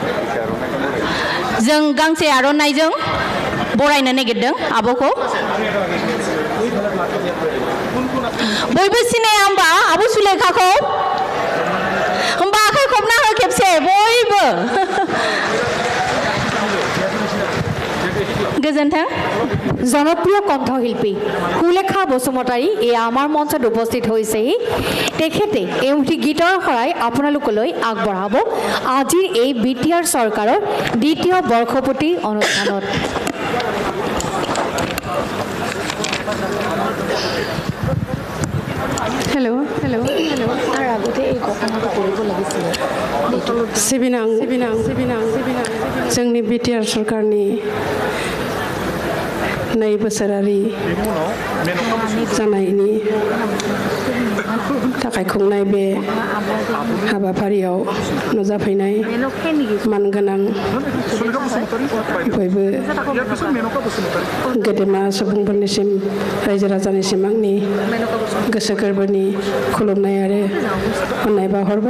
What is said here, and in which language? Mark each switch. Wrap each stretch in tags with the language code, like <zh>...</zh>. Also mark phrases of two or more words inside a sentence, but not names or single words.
<brx>जों गांसे आर'नाइजों बरायनो नागिरदों आब'खौ। बयबो सिनाया होमबा आब' सुलेखाखौ? होमबा आखाइ खबना हो खेबसे बयबो। गोजोन्थों।</brx> <as>জনপ্ৰিয় কণ্ঠশিল্পী সুলেখা বসুমতাৰী এয়া আমাৰ মঞ্চত উপস্থিত হৈছেহি। তেখেতে এমুঠি গীতৰ শৰাই আপোনালোকলৈ আগবঢ়াব আজিৰ এই বিটিআৰ চৰকাৰৰ দ্বিতীয় বৰ্ষপূৰ্তি অনুষ্ঠানত। हेलो हेलो हेलो তাৰ আগতে এই ঘটনাটো কৰিব লাগিছিলে।</as> <brx>सिबिनां जोंनि बिटिआर सरकारनि 2 बोसोरारि जानायनि थाखाय खुंनाय बे हाबाफारियाव नुजाफैनाय मानगोनां बयबो गेदेमा सुबुंफोरनिसिम रायजो राजानिसिम आंनि गोसो गोरबोनि खुलुमनाय आरो अननाय बावहरबाय।</brx>